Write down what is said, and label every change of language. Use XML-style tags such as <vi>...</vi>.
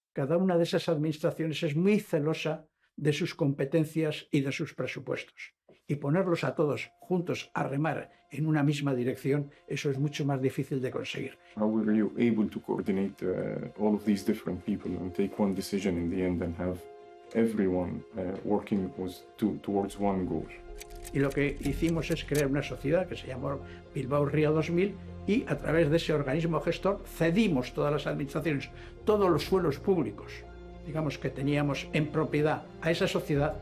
<es>Cada una de esas administraciones es muy celosa de sus competencias y de sus presupuestos. Y ponerlos a todos juntos a remar en una misma dirección, eso es mucho más difícil de conseguir.</es> <en>How were you able to coordinate all of these different people and take one decision in the end and have everyone working towards one goal?</en> <es>Y lo que hicimos es crear una sociedad que se llamó Bilbao Ría 2000 y a través de ese organismo gestor cedimos todas las administraciones, todos los suelos públicos, digamos, que teníamos en propiedad a esa sociedad.</es>